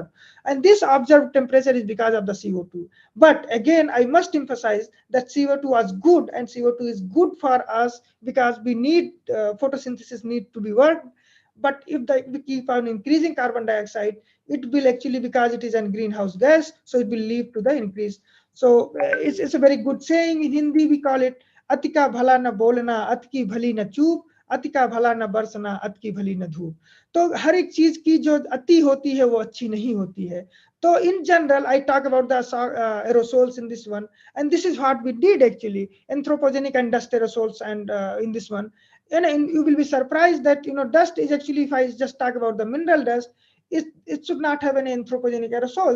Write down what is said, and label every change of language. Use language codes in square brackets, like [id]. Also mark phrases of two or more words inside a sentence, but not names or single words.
[en] And this observed temperature is because of the CO2. But again, I must emphasize that CO2 was good, and CO2 is good for us because we need photosynthesis need to be worked. But if we keep on increasing carbon dioxide, it will actually, because it is a greenhouse gas, so it will lead to the increase. So it's a very good saying. In Hindi we call it [hi] अति का भला न बोलना, अति भली न चुप, अति भला न बरसना अति भली न धूप. तो हर एक चीज की जो अति होती है वो अच्छी नहीं होती है. [en] So in general, I talk about the aerosols in this one, and this is what we did actually, anthropogenic and dust aerosols, and in this one, and you will be surprised that dust is actually, if I just talk about the mineral dust, it should not have any anthropogenic aerosols.